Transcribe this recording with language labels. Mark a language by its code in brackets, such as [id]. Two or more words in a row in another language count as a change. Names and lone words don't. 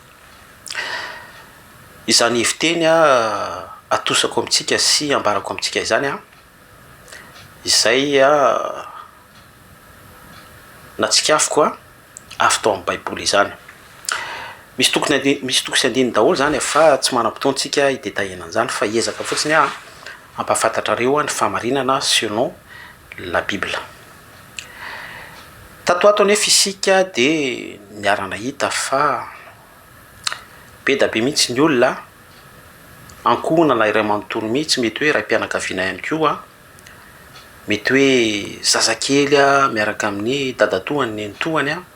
[mg] izany eviteny atosako amintsika sy ambarako amintsika izany izay natsikafoko avy tao amin'ny baiboly izany misy tokony sy andiny daholo zany fa tsy manam-potoantsika idetahena an'izany fa hiezaka fotsiny ampahafantatrareo ny famarinana [fr] selon la Bible. [mg] Tatoato anefa isika dia niara-nahita fa be da be mihitsy ny olona ankohona na iray manontolo mihitsy mety hoe raim-pianakaviana ihany koa mety hoe zazakely miaraka amin'ny dadatohany ny nenitohany